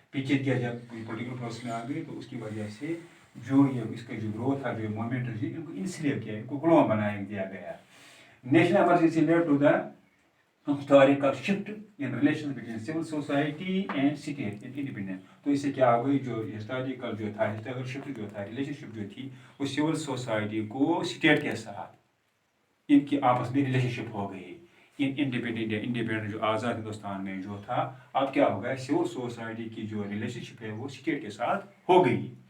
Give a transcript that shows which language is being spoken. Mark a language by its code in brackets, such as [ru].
[hi] पीछे किया जब पॉलिटिकल प्रोसेस में आ गई तो उसकी वजह से जो ये इसका जो ग्रोथ था जो मोमेंट थी इनको इंसिलेट किया, इनको गुलाम बनाया दिया गया। [en] National emergency led to the historical shift in relations between civil society and state and independence। [hi] तो इससे क्या हो गई जो हिस्टोरिकल जो था हिस्टोरिकल शिफ्ट जो था रिलेशनशिप जो थी वो सिविल सोसाइटी को स्टेट के साथ इनकी आपस में रिलेशनशिप हो गई। इंडिपेंडेंट जो आज़ाद हिंदुस्तान में जो था अब क्या हो गया सिविल सोसाइटी की जो रिलेशनशिप है वो स्टेट के साथ हो गई।